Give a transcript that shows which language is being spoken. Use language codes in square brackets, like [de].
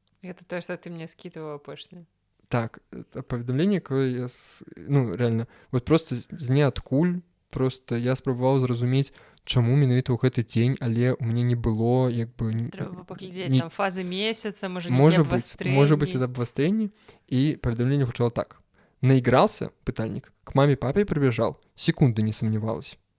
[ru] Это то, што ты мне скидывала апошняе. [be] Так, паведамленне, якое я, ну, реально, вот просто з ніадкуль, просто я спрабаваў зразумець, чаму менавіта ў гэты дзень, але ў мяне не было, як бы... Трэба паглядзець, там фазы месяца, можа абвастрэнні. Можа быць, это абвастрэнні. І паведамленне гучало так. [ru] Наигрался, пытальник, к маме-папе прибежал, секунды не сомневалась.